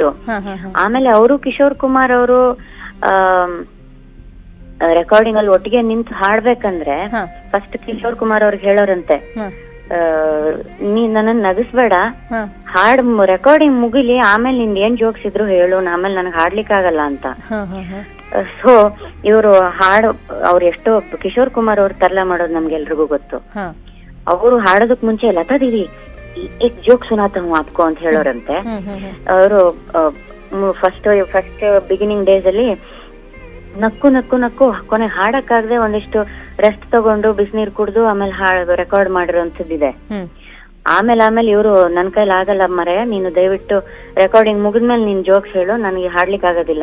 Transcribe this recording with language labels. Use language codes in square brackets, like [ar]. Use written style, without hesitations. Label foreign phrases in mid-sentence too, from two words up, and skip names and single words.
[kn] ಆಮೇಲೆ ಅವರು ಕಿಶೋರ್ ಕುಮಾರ್ ಅವರು ರೆಕಾರ್ಡಿಂಗ್ ಅಲ್ಲಿ ಒಟ್ಟಿಗೆ ನಿಂತು ಹಾಡ್ಬೇಕಂದ್ರೆ ಫಸ್ಟ್ ಕಿಶೋರ್ ಕುಮಾರ್ ಅವ್ರಿಗೆ ಹೇಳೋರಂತೆ, ನೀ ನನ್ನ ನಗಿಸ್ಬೇಡ, ಹಾಡ್ ರೆಕಾರ್ಡಿಂಗ್ ಮುಗಿಲಿ, ಆಮೇಲೆ ನಿಂದ ಏನ್ ಜೋಕ್ಸ್ ಇದ್ರು ಹೇಳು, ಆಮೇಲೆ ನನಗೆ ಹಾಡ್ಲಿಕ್ಕೆ ಆಗಲ್ಲ ಅಂತ. ಸೊ ಇವರು ಹಾಡು ಅವ್ರು ಎಷ್ಟೋ ಕಿಶೋರ್ ಕುಮಾರ್ ಅವ್ರು ತರಲೆ ಮಾಡೋದು ನಮ್ಗೆಲ್ರಿಗೂ ಗೊತ್ತು. ಅವರು ಹಾಡೋದಕ್ ಮುಂಚೆ ಲತಾ ದೀದಿ [hi] एक जोक सुनाता हूँ आपको [kn] ಅಂತ ಹೇಳೋರಂತೆ. ಅವರು [en] first beginning days [kn] ಅಲ್ಲಿ ನಕ್ಕು ನಕ್ಕು ನಕ್ಕು ಕೊನೆ ಹಾಡಕ್ಕಾಗದೆ ಒಂದಿಷ್ಟು ರೆಸ್ಟ್ ತಗೊಂಡು ಬಿಸಿನೀರ್ ಕುಡ್ದು ಆಮೇಲೆ ರೆಕಾರ್ಡ್ ಮಾಡಿರೋಂಥದ್ದಿದೆ. ಆಮೇಲೆ ಇವರು ನನ್ ಕೈಲಿ ಆಗಲ್ಲ ಮರೆಯ, ನೀನು ದಯವಿಟ್ಟು ರೆಕಾರ್ಡಿಂಗ್ ಮುಗಿದ್ಮೇಲೆ ನಿನ್ ಜೋಕ್ಸ್ ಹೇಳು, ನನಗೆ ಹಾಡ್ಲಿಕ್ಕೆ ಆಗೋದಿಲ್ಲ.